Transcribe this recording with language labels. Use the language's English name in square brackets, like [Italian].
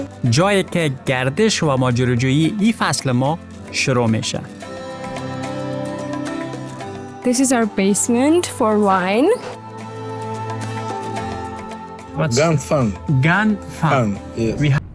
[Persian] جایی که گردش و ماجراجویی این فصل ما شروع میشه. [English] This is our basement for wine. Gun fun. Gun fun. Yes. We